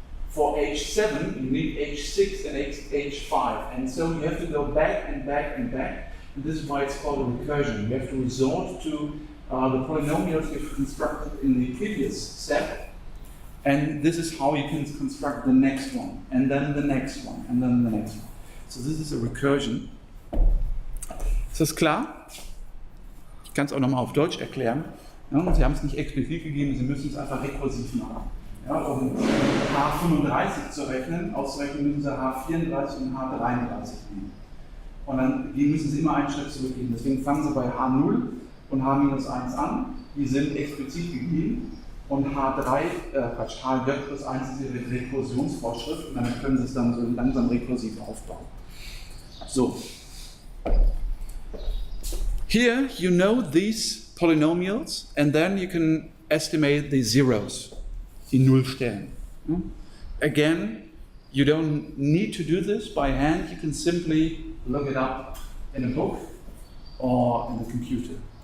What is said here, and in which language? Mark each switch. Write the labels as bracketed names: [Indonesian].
[English] For h7, you need h6 and h5, and so you have to go back and back and back, and this is why it's called a recursion. You have to resort to the polynomials you've constructed in the previous step, and this is how you can construct the next one, and then the next one, and then the next one. So this is a recursion. [German] Ist das klar? Ich kann es auch nochmal auf Deutsch erklären. Ja, Sie haben es nicht explizit gegeben, Sie müssen es einfach rekursiv machen. Ja, um H35 zu rechnen, auszurechnen müssen Sie H34 und H33 nehmen. Und dann müssen Sie immer einen Schritt zurückgehen. Deswegen fangen Sie bei H0 und H-1 an. Die sind explizit gegeben. Und H3 plus 1 ist Ihre Rekursionsvorschrift. Und dann können Sie es dann so langsam rekursiv aufbauen. So. [English] Here you know these polynomials, and then you can estimate the zeros. [German] Die Nullstellen. [English] Again, you don't need to do this by hand. You can simply look it up in a book or in the computer.